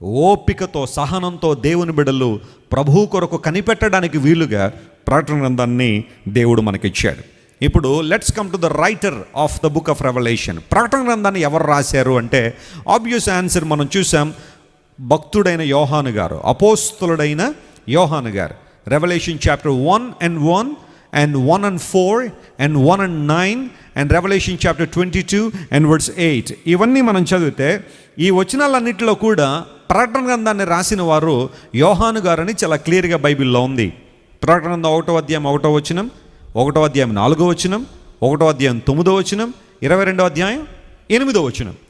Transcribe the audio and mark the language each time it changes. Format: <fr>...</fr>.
<te>ఓపికతో, సహనంతో దేవుని బిడ్డలు ప్రభువు కొరకు కనిపెట్టడానికి వీలుగా ప్రకటన గ్రంథాన్ని దేవుడు మనకిచ్చాడు. ఇప్పుడు</te> <en>Let's come to the writer of the book of revelation.</en> <te>ప్రకటన గ్రంథాన్ని ఎవరు రాశారు అంటే,</te> <en>obvious answer</en> <te>మనం చూసాం, భక్తుడైన యోహాను గారు, అపోస్తలుడైన యోహాను గారు.</te> <en>Revelation chapter 1:1 and 1:4 and 1:9 and Revelation chapter 22:8.</en> <te>ఇవన్నీ మనం చదివితే ఈ వచనాలన్నిటిలో కూడా ప్రకటన గ్రంథాన్ని రాసిన వారు యోహాను గారని చాలా క్లియర్గా బైబిల్లో ఉంది. ప్రకటన గ్రంథం 1వ అధ్యాయం 1వ వచనం, 1వ అధ్యాయం 4వ వచనం, 1వ అధ్యాయం 9వ వచనం, 22వ అధ్యాయం 8వ వచనం.</te>